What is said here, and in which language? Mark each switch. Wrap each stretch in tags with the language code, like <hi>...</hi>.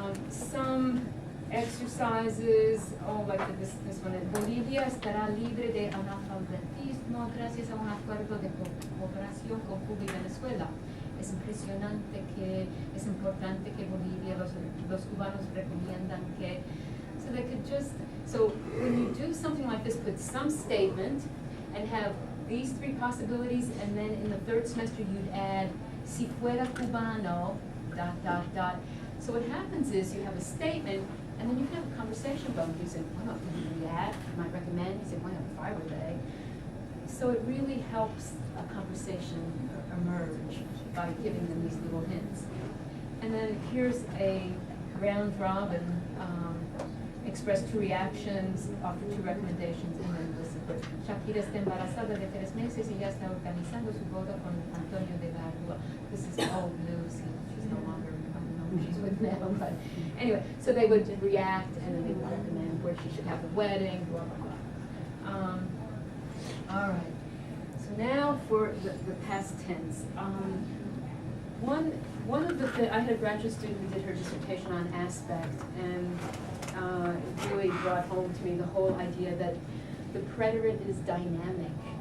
<en>Some exercises, like this one.</en> <es>Bolivia estará libre de analfabetismo gracias a un acuerdo de cooperación con Cuba y Venezuela.</es> <en>Es impresionante que es importante que Bolivia, los cubanos recomiendan que, so they could just, so when you do something like this, put some statement and have these three possibilities, and then in the third semester you'd add, si fuera cubano, ... So what happens is you have a statement, and then you can have a conversation about it. You say, well, can you react? You might recommend. You say, well, if I were they. So it really helps a conversation emerge by giving them these little hints. And then here's a round robin, express two reactions, offer two recommendations, and then listen.</en> <es>Shakira está embarazada de 3 meses y ya está organizando su boda con Antonio de la Rua.</es> <en>This is old news. She's no longer, I don't know who she's with now, but anyway, so they would react and then they would recommend where she should have the wedding, blah, blah, blah. All right. So now for the past tense. One of the I had a graduate student who did her dissertation on aspect, and it really brought home to me the whole idea that the preterite is dynamic.</en>